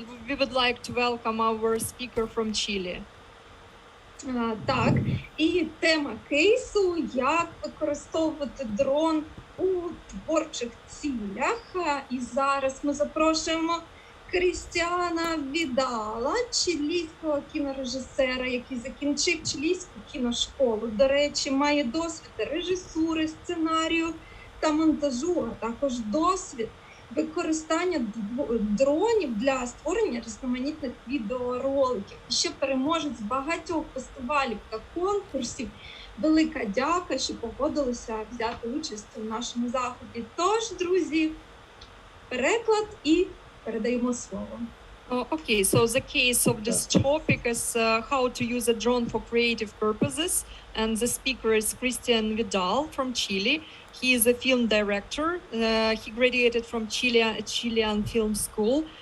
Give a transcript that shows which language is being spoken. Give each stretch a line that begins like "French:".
English: We would like to welcome our speaker from Chile.
Ukrainian: Так, і тема кейсу – як використовувати дрон у творчих цілях. І зараз ми запрошуємо Крістіана Відала, чилійського кінорежисера, який закінчив чилійську кіношколу. До речі, має досвід режисури, сценарію та монтажу, а також досвід використання дронів для створення різноманітних відеороликів. І ще переможець багатьох фестивалів та конкурсів. Велика дяка, що погодилися взяти участь у нашому заході. Тож, друзі, переклад і передаємо слово.
English: Okay, so the case of this topic is how to use a drone for creative purposes, and the speaker is Christian Vidal from Chile. He is a film director. He graduated from Chilean Film School.